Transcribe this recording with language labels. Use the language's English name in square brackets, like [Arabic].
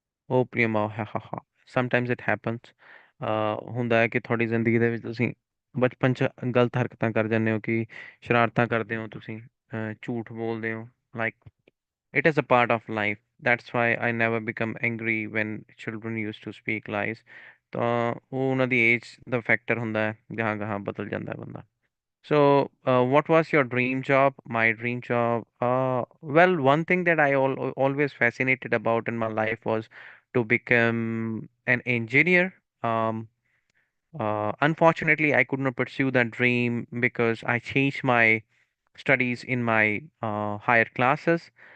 [Punjabi] ਉਹ ਪ੍ਰੇਮਾ ਹਾ ਹਾ ਹਾ [English] sometimes it happens [Punjabi] ਹੁੰਦਾ ਹੈ ਕਿ ਤੁਹਾਡੀ ਜ਼ਿੰਦਗੀ ਦੇ ਵਿੱਚ ਤੁਸੀਂ ਬਚਪਨ 'ਚ ਗਲਤ ਹਰਕਤਾਂ ਕਰ ਜਾਂਦੇ ਹੋ ਕਿ ਸ਼ਰਾਰਤਾਂ ਕਰਦੇ ਹੋ ਤੁਸੀਂ ਝੂਠ ਬੋਲਦੇ ਹੋ like [English] it is a part of life. That's why I never become angry when children used to speak lies. [Punjabi] ਤਾਂ ਉਹ ਉਹਨਾਂ ਦੀ ਏਜ ਦਾ ਫੈਕਟਰ ਹੁੰਦਾ ਹੈ ਗਾਹਾਂ ਗਾਹਾਂ ਬਦਲ ਜਾਂਦਾ ਹੈ ਬੰਦਾ [English] so, what was your dream job? My dream job. Well, one thing that always fascinated about in my life was to become an engineer. Um, Unfortunately, I could not pursue that dream because I changed my studies in my higher classes.